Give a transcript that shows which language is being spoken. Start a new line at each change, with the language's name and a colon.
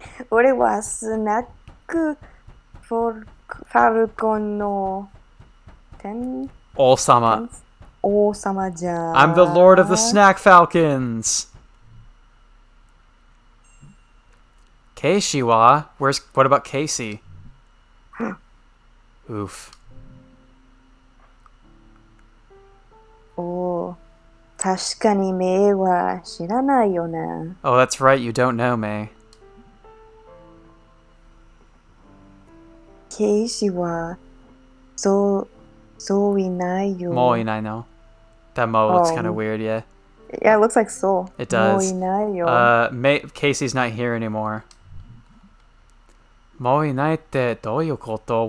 Japanese: 俺はスナックファルコンの王様じゃ。
English: I'm the Lord of the Snack Falcons.
Japanese: Casey wa?
English: What about Casey? Oof.
Japanese: Oh, 確かにメイは知らないよね。
English: Oh, that's right, you don't know May.
Japanese: ケイシはそういないよ。もういないの?
English: That mo looks kind of weird, yeah. Yeah, it looks like so. It does.
Japanese: もういないよ。
English: Casey's not here anymore.
Japanese: もういないってどういうこと?